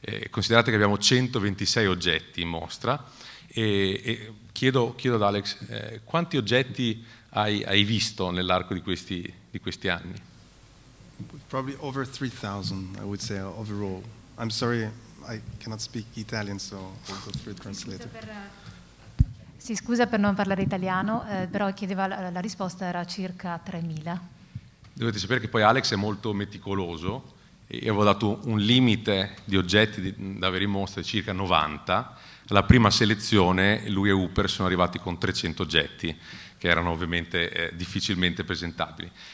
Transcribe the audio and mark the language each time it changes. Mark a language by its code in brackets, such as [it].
[it] Considerate che abbiamo 126 oggetti in mostra e chiedo ad Alex quanti oggetti hai visto nell'arco di questi anni? [en] Probably over 3,000, I would say, overall. I'm sorry, I cannot speak Italian, so I'll go through the translator. [it] Si scusa per non parlare italiano, però chiedeva la risposta era circa 3.000. Dovete sapere che poi Alex è molto meticoloso e avevo dato un limite di oggetti da avere in mostra di circa 90. Alla prima selezione lui e Hooper sono arrivati con 300 oggetti che erano ovviamente difficilmente presentabili.